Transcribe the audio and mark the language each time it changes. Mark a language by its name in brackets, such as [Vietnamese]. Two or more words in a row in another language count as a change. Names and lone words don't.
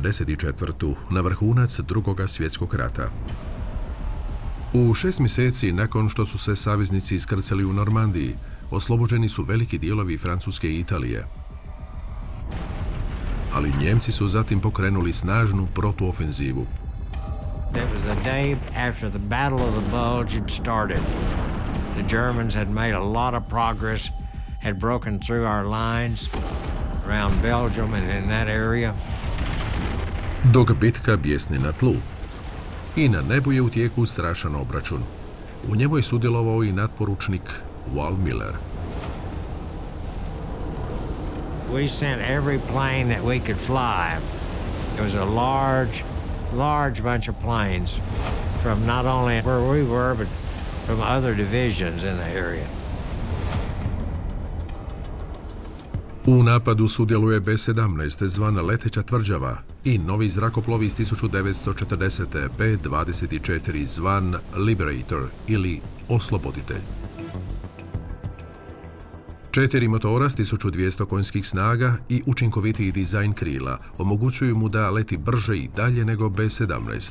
[Croatian] na vrhunac Drugoga svjetskog rata. U 6 mjeseci nakon što su se saveznici iskrcali u Normandiji, oslobođeni su veliki dijelovi Francuske i Italije. Ali Njemci su zatim pokrenuli snažnu protuofenzivu. [English] It was the day after the Battle of the Bulge had started. The Germans had made a lot of progress, had broken through our lines around Belgium and in that area. [Croatian] Dok bitka bjesni na tlu. I na nebu je u tijeku strašan obračun. U njemu je sudjelovao i natporučnik Wal Miller. [English] We sent every plane that we could fly. It was a large bunch of planes from not only where we were, but from other divisions in the area. [Croatian] U napadu sudjeluje B-17 zvana leteća tvrđava i novi zrakoplovi iz 1940. B-24 zvan Liberator ili osloboditelj. 4 motora s 1200 konjskih snaga i učinkovitiji dizajn krila omogućuju mu da leti brže i dalje nego B-17.